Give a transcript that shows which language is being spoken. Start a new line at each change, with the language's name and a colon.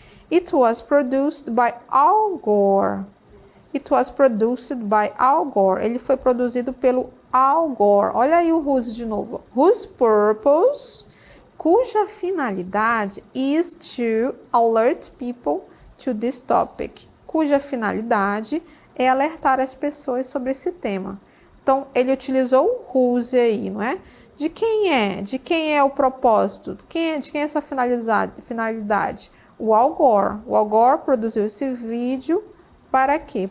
English: It was produced by Al Gore. It was produced by Al Gore.
Portuguese: Ele foi produzido pelo Al Gore. Olha aí o whose de novo.
English: Whose purpose,
Portuguese: cuja finalidade
English: is to alert people to this topic.
Portuguese: Cuja finalidade é alertar as pessoas sobre esse tema. Então, ele utilizou o whose aí, não é? De quem é? De quem é o propósito? De quem é essa finalidade? O Al Gore. O Al Gore produziu esse vídeo para quê?